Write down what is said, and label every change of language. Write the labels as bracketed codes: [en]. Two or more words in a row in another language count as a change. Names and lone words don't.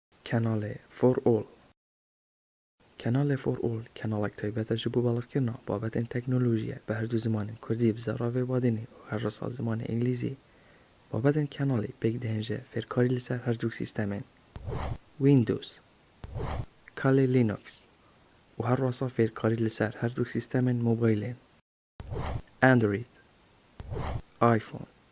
[ku] کەنالێ For all. کەنالێ For all کەناڵێک تایبەتە ji bo balîvkirina babetên teknolojiyê bi her du zimanên Kurdî bi zeravê Badînê û her rasa zimanê Îngilîzî. Babetên kenalê pêk dihên ji fêrkarî li ser her du sîstemên Windows, Kali Linux û her rasa fêrkarî li ser her du sîstemên mobaylên Android, iPhone.